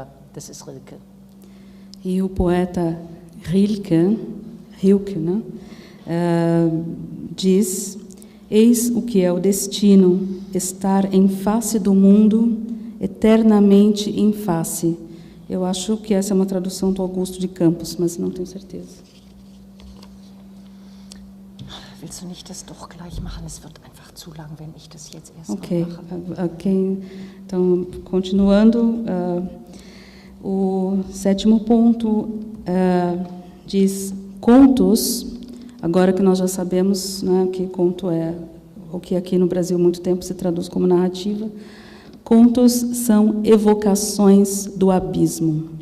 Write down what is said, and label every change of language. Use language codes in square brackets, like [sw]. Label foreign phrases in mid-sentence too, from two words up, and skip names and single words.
[de] Das ist Rilke. [pt] E o poeta Rilke, né, diz: eis o que é o destino, estar em face do mundo, eternamente em face. Eu acho que essa é uma tradução do Augusto de Campos, mas não tenho certeza. [de] Willst du nicht das doch gleich machen? Es wird einfach zu lang, wenn ich das jetzt erst Ok, mache. [pt] Então, continuando, o sétimo ponto diz contos. Agora que nós já sabemos, né, que conto é o que aqui no Brasil há muito tempo se traduz como narrativa, contos são evocações do abismo.